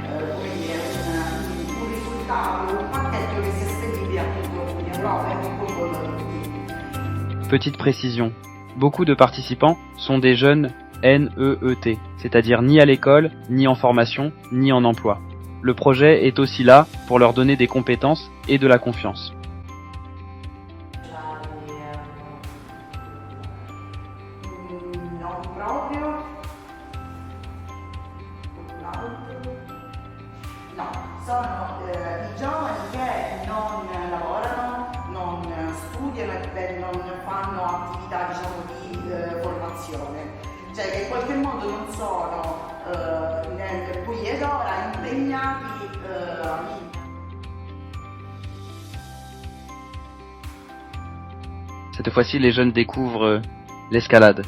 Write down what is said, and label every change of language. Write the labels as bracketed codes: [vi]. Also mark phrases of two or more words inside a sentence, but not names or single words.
[it] un risultato, un pacchetto che sia spendibile a tutto in Europa e con coinvolgere tutti. [fr] Petite précision, beaucoup de participants sont des jeunes NEET, c'est-à-dire ni à l'école, ni en formation, ni en emploi. Le projet est aussi là pour leur donner des compétences et de la confiance. [it] Sono i giovani che non lavorano, non studiano e non fanno attività di formazione, cioè che in qualche modo non sono nel qui ed ora impegnati [fr] Cette fois-ci, les jeunes découvrent l'escalade.